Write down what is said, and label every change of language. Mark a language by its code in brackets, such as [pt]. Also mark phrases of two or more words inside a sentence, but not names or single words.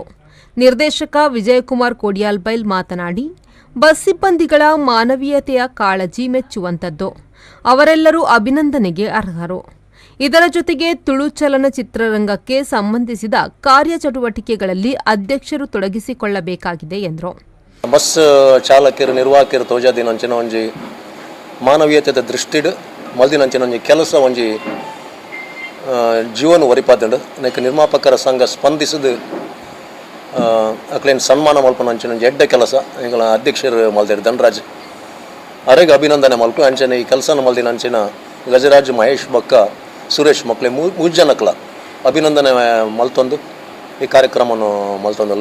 [kn] ನಿರ್ದೇಶಕ ವಿಜಯಕುಮಾರ್ ಕೋಡಿಯಾಲ್ಬೈಲ್ ಮಾತನಾಡಿ, ಬಸ್ ಸಿಬ್ಬಂದಿಗಳ ಮಾನವೀಯತೆಯ ಕಾಳಜಿ ಮೆಚ್ಚುವಂತದ್ದು. ಅವರೆಲ್ಲರೂ ಅಭಿನಂದನೆಗೆ ಅರ್ಹರು. ಇದರ ಜೊತೆಗೆ ತುಳು ಚಲನಚಿತ್ರರಂಗಕ್ಕೆ ಸಂಬಂಧಿಸಿದ ಕಾರ್ಯಚಟುವಟಿಕೆಗಳಲ್ಲಿ ಅಧ್ಯಕ್ಷರು ತೊಡಗಿಸಿಕೊಳ್ಳಬೇಕಾಗಿದೆ ಎಂದರು. [tcy] ಬಸ್ ಚಾಲಕರು, ನಿರ್ವಾಹಕರು ತೋಜಾದಿನಂಚಿನ ಒಂಜಿ ಮಾನವೀಯತೆದ ದೃಷ್ಟಿಡ್ ಮಲ್ದಿನಂಚಿನ ಒಂಜಿ ಕೆಲಸ ಒಂಜಿ ಜೀವನ ಒರಿಪಾದಂಡು ನೆಕ್ ನಿರ್ಮಾಪಕರ ಸಂಘ ಸ್ಪಂದಿಸಿದ ಅಕ್ಲೇನು ಸನ್ಮಾನ ಮಲ್ಪನ ಅಂಚಿನ ಎಡ್ಡ ಕೆಲಸ ಈಗಲ ಅಧ್ಯಕ್ಷರು ಮಲ್ದಿರು ಧನರಾಜ್ ಅರೆಗೆ ಅಭಿನಂದನೆ ಮಲ್ಪು ಅಂಚನೆ ಈ ಕೆಲಸನ ಮಲ್ದಿನ ಅಂಚಿನ ಗಜರಾಜ್ ಮಹೇಶ್ ಬಕ್ಕ ಸುರೇಶ್ ಮಕ್ಳೆ ಮೂರು ಜನಕ್ಲ ಅಭಿನಂದನೆ ಮಲ್ತೊಂದು ಈ ಕಾರ್ಯಕ್ರಮವನ್ನು ಮಲ್ತೊಂದಲ್ಲ.